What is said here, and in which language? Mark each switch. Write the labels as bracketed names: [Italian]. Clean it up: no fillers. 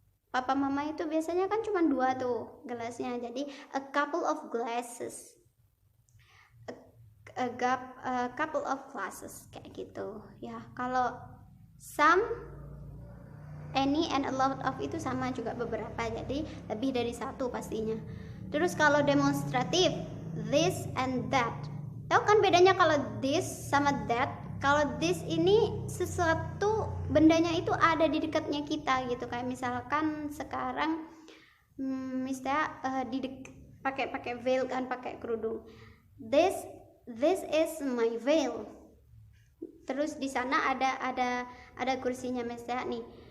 [Indonesian] Papa mama itu biasanya kan cuma dua tuh gelasnya, jadi [English] a couple of glasses, a couple of glasses [Indonesian] kayak gitu ya. Kalau some, any, and a lot of itu sama juga beberapa, jadi lebih dari satu pastinya. Terus kalau demonstratif, [English] this and that. [Indonesian] Tahu kan bedanya kalau this sama that? Kalau this ini sesuatu bendanya itu ada di dekatnya kita gitu, kayak misalkan sekarang misalnya pakai veil kan, pakai kerudung. [English] This is my veil. [Indonesian] Terus di sana ada kursinya misalnya nih.